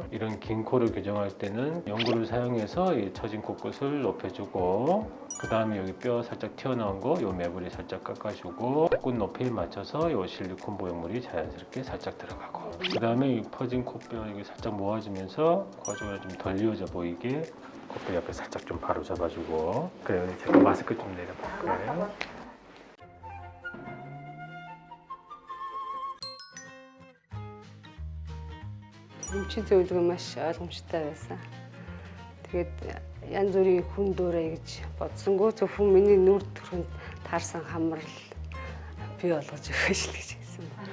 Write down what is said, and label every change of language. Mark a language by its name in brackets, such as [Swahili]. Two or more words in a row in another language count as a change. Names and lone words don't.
[Korean] 이런 긴 코를 교정할 때는 연고를 사용해서 이 처진 코끝을 높여주고, 그 다음에 여기 뼈 살짝 튀어나온 거, 요 매부리 살짝 깎아주고, 코끝 높이에 맞춰서 요 실리콘 보형물이 자연스럽게 살짝 들어가고, 그 다음에 이 퍼진 코뼈 이게 살짝 모아지면서 코가 좀 덜 이어져 보이게 코뼈 옆에 살짝 좀 바로 잡아주고. 그래요. 제가 마스크 좀 내려볼게요. [Mongolian] Эмчийн зөвлөгөө маш ойлгомжтой байсан. Тэгээд янз бүрийн хүн дөрөө гэж бодсонгүй зөвхөн миний нүр төрөнд таарсан хамар л бий болгож өгөөч л гэж хэлсэн байна.